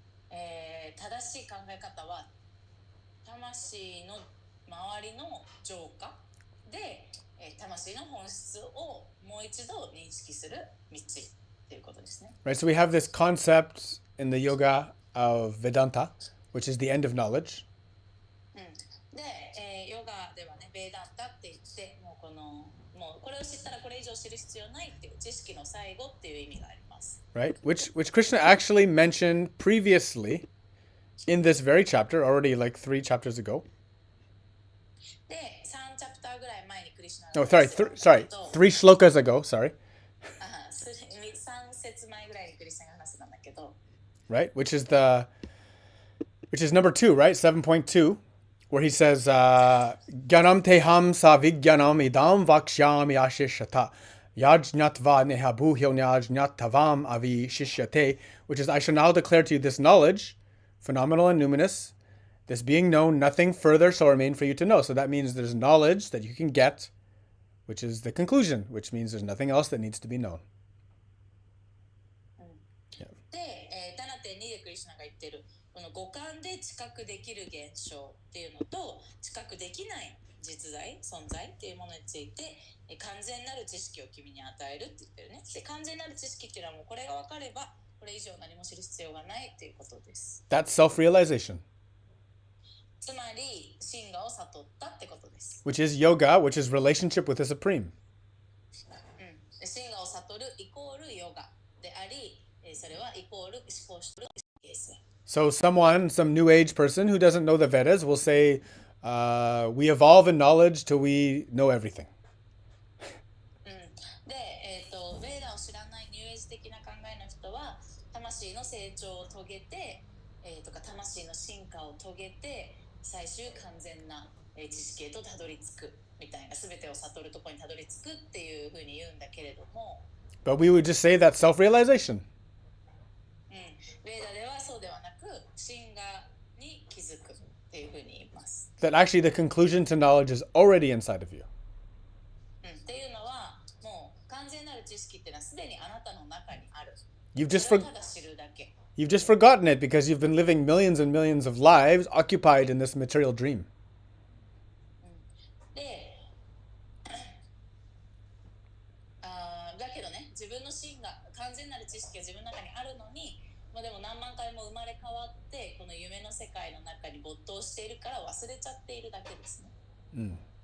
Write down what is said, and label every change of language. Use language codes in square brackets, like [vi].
[ja] 正しい考え方は魂の周りの浄化で、魂の本質をもう一度認識する道っていうことですね。 [en] Right, so we have this concept in the yoga of Vedanta, which is the end of knowledge. [ja] で、ヨガではね、ベーダンタって言って、もうこれを知ったらこれ以上知る必要ないっていう知識の最後っていう意味があります。 [en] Right, which Krishna actually mentioned previously in this very chapter, already like 3 chapters ago. [ja] で、3チャプターぐらい前にクリシュナ [en] Oh, sorry, 3 shlokas ago, sorry. [ja] 3節前ぐらいにクリシュナが話してたんだけど。 [en] Right, which is number 2, right? 7.2, where he says, [sa] Gyanam teham savigyanam idam vakshyami ashishata. Yajnatva nehabhuhyo nyajnatavam avi shishyate, [en] which is, I shall now declare to you this knowledge, phenomenal and numinous, this being known, nothing further shall remain for you to know. So that means there's knowledge that you can get, which is the conclusion, which means there's nothing else that needs to be known. [ja] で、7.2 でクリシュナが言ってるこの五感で知覚できる現象っていうのと知覚できない実在、存在っていうものについて完全なる知識を君に与えるって言ってるね。で、完全なる知識っていうのはもうこれが分かればこれ以上何も知る必要がないっていうことです。 [en] That's self-realization. [ja] つまり真我を悟ったってことです。 [en] Which is yoga, which is relationship with the Supreme. [ja] 真我を悟るイコールヨガであり、それはイコール思考主と形成。 [en] So some new age person who doesn't know the Vedas will say, we evolve in knowledge till we know everything. [ja] で、ベーダを知らないニューエイジ的な考えの人は魂の成長を遂げて、とか魂の進化を遂げて最終完全な知識へとたどり着くみたいな、全てを悟るところにたどり着くっていうふうに言うんだけれども、 [en] But we would just say that's self-realization. [ja] ベーダではそうではなく真我に気づくっていうふうに言います。 [en] That actually the conclusion to knowledge is already inside of you. [ja] っていうのはもう完全なる知識っていうのはすでにあなたの中にある。 [en] You've [ja] それをただ知るだけ。 [en] just forgotten it because you've been living millions and millions of lives occupied in this material dream. [ja] で、だけどね、自分の真が完全なる知識が自分の中にあるのに、でも何万回も生まれ変わってこの夢の世界の中に没頭しているから忘れちゃっているだけですね。